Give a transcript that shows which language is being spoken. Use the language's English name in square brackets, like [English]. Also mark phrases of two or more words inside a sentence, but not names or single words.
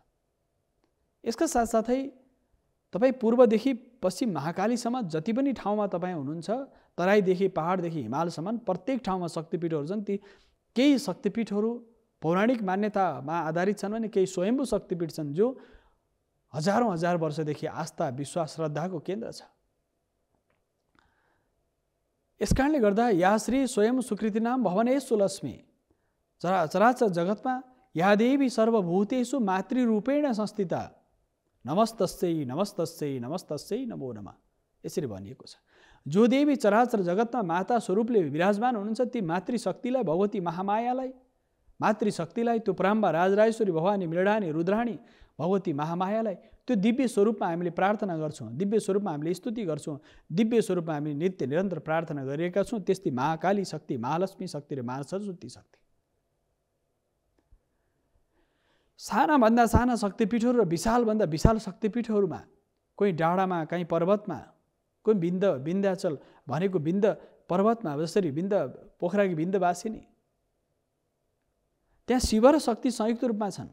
[Nepali] यसका साथसाथै तपाईँ पूर्वदेखि पश्चिम महाकालीसम्म जति पनि ठाउँमा तपाईँ हुनुहुन्छ, तराईदेखि पहाडदेखि हिमालसम्म प्रत्येक ठाउँमा शक्तिपीठहरू छन्। ती केही शक्तिपीठहरू पौराणिक मान्यतामा आधारित छन् भने केही स्वयम्भू शक्तिपीठ छन् जो हजारौँ हजार वर्षदेखि आस्था, विश्वास, श्रद्धाको केन्द्र छ। यसकारणले गर्दा [Sanskrit] या श्री स्वयं सुकृतिनाम भवनेषु लक्ष्मी [Nepali] चराचर जगतमा [Sanskrit] या देवी सर्वभूतेषु मातृरूपेण संस्थिता नमस्तस्यै नमस्तस्यै नमस्तस्यै नमो नमः, [Nepali] यसरी भनिएको छ। जो देवी चराचर जगतमा माता स्वरूपले विराजमान हुनुहुन्छ, ती मातृशक्तिलाई, भगवती महामायालाई, मातृशक्तिलाई, त्यो प्राम्बा राजराजेश्वरी भवानी मृडानी रुद्राणी भगवती महामायालाई त्यो दिव्य स्वरूपमा हामीले प्रार्थना गर्छौँ, दिव्य स्वरूपमा हामीले स्तुति गर्छौँ, दिव्य स्वरूपमा हामीले नित्य निरन्तर प्रार्थना गरिरहेका छौँ। त्यस्तै महाकाली शक्ति, महालक्ष्मी शक्ति र महासरस्वती शक्ति, सानाभन्दा साना शक्तिपीठहरू र विशालभन्दा विशाल शक्तिपीठहरूमा, कोही डाँडामा, कहीँ पर्वतमा, कोही विन्ध्याचल भनेको विन्ध्य पर्वतमा, जसरी पोखराकी विन्ध्यवासिनी, त्यहाँ शिव र शक्ति संयुक्त रूपमा छन्।